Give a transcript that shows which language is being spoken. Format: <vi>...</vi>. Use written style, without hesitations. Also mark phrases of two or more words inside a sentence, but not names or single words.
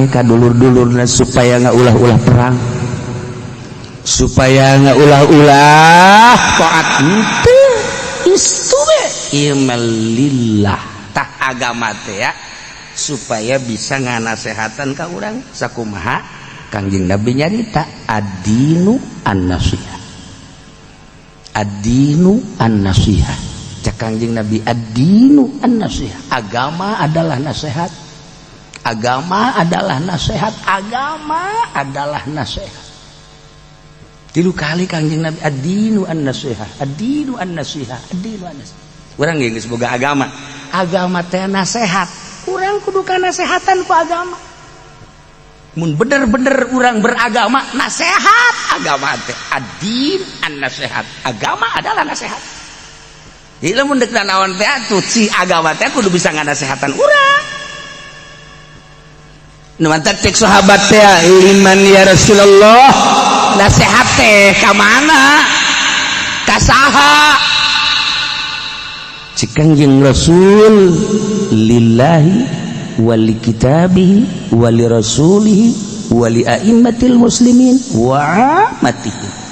<su>ka dulur-dulurna supaya ngaulah-ulah perang, supaya ngaulah-ulah taat henteu istu we</su> <ar>اعمل لله</ar> <su>tah agama teh ya supaya bisa nganasehatan ka urang sakumaha Kangjeng Nabi nyarita</su> <ar>الدين النصيحة, الدين النصيحة</ar> <su>cak Kangjeng Nabi</su> <ar>الدين النصيحة,</ar> <id>agama adalah nasihat, agama adalah nasihat, agama adalah nasihat.</id> <su>Tilu kali Kangjeng Nabi</su> <ar>الدين النصيحة، الدين النصيحة، الدين النصيحة.</ar> <su>Urang geus boga agama, agama teh nasihat, urang kudu kanasehatan ku agama. Mun bener-bener urang beragama nasihat agama teh</su> <ar>الدين النصيحة,</ar> <id>agama adalah nasihat.</id> <su>Jadi lamun deuk naon teh atuh si agama teh kudu bisa nganasehatan urang. Nu mantep cek sahabat teh liman</su> <ar>يا رسول الله,</ar> <su>nasihat teh ka mana? Ka saha? Cek Kangjeng Rasul</su> <ar>لله ولكتابه ولرسوله ولأئمة المسلمين وعامتهم.</ar>